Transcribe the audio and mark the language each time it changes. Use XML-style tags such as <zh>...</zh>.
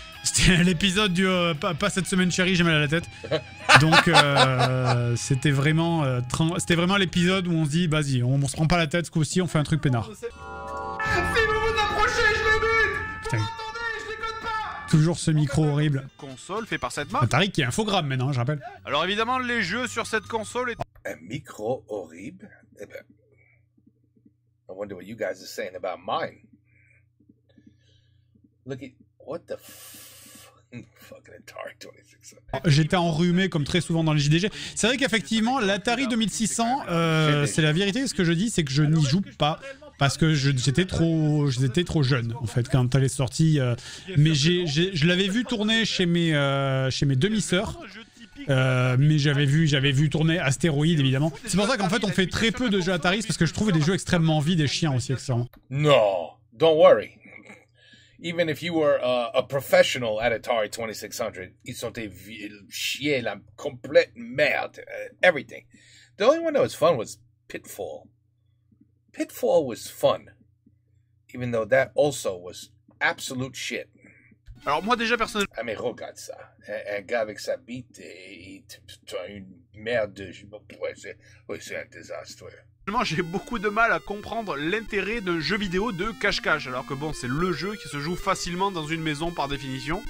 <fr>C'était l'épisode du pas cette semaine chérie, j'ai mal à la tête. Donc c'était vraiment l'épisode où on se dit vas-y, on se prend pas la tête ce coup-ci, on fait un truc peinard. Si vous vous approchez, je les bute. Putain. Attendez, je déconne pas. Toujours ce micro horrible. Console fait par cette marque. Atari qui est infogramme maintenant, je rappelle. Alors évidemment, les jeux sur cette console est... Un micro horrible? Eh ben,</fr> <en>I wonder what you guys are saying about mine. Look at... What the fucking Atari 2600.</en> <fr>J'étais enrhumé comme très souvent dans les JDG. C'est vrai qu'effectivement, l'Atari 2600, c'est la vérité. Ce que je dis, c'est que je n'y joue pas. Parce que j'étais trop jeune, en fait, quand elle est sortie. Mais je l'avais vu tourner chez mes demi-sœurs. Mais j'avais vu tourner Astéroïde, évidemment. C'est pour ça qu'en fait, on fait très peu de jeux Atari, parce que je trouve des jeux extrêmement vides et chiants aussi, accessoirement.</fr> <en>No, don't worry. Even if you were a professional at Atari 2600,</en> <fr>ils sont des chiens, la complète merde,</fr> <en>everything. The only one that was fun was Pitfall. Pitfall was fun, even though that also was absolute shit.</en> <fr>Alors moi déjà personnellement... Ah mais regarde ça, un gars avec sa bite et une merde de... Ouais, c'est un désastre. J'ai beaucoup de mal à comprendre l'intérêt d'un jeu vidéo de cache-cache, alors que bon, c'est le jeu qui se joue facilement dans une maison par définition.</fr>